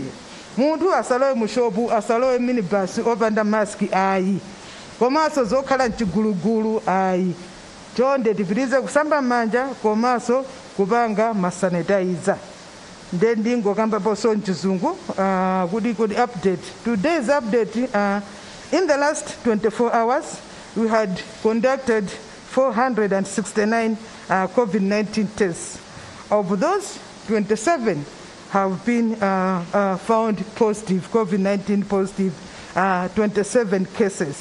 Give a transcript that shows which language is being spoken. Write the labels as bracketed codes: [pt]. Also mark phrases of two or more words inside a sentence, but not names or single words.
[ny] Munthu asalowe mu shopu, asalowe minibus opanda maski ayi. Komanso zokhala mchigulugulu ayi. Chonde tipitirize kusamba manja komanso kupanga masanitizer. Ndingokamba poso mchizungu kuti update. [en] Today's update, in the last 24 hours we had conducted 469 COVID-19 tests. Of those, 27 have been found positive, COVID-19 positive, 27 cases.